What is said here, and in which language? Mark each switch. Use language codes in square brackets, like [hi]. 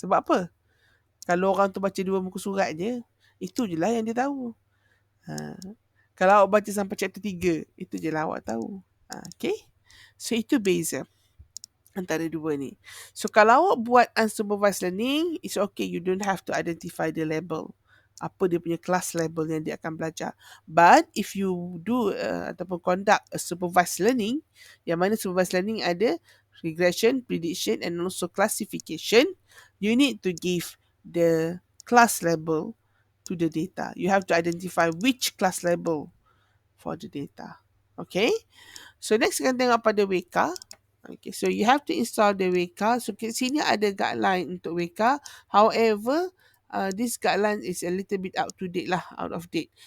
[ms] Sebab apa? Kalau orang tu baca 2 muka surat je, itu je lah yang dia tahu. Kalau awak baca sampai chapter 3, itu je lah awak tahu. Okay? So, itu beza antara dua ni. [en] So, [ms] kalau awak buat [en] unsupervised learning, it's okay. You don't have to identify the label. [ms] Apa dia punya class label yang dia akan belajar. [en] But, if you do [ms] ataupun [en] conduct a supervised learning, [ms] yang mana supervised learning ada [en] regression, prediction and also classification, you need to give the class label to the data. You have to identify which class label for the data. Okay, so next [ms] kita tengok pada [en] Weka. Okay, so you have to install the Weka. [ms] So kat sini ada guideline untuk Weka. [en] However, this guideline is a little bit out to date lah, out of date.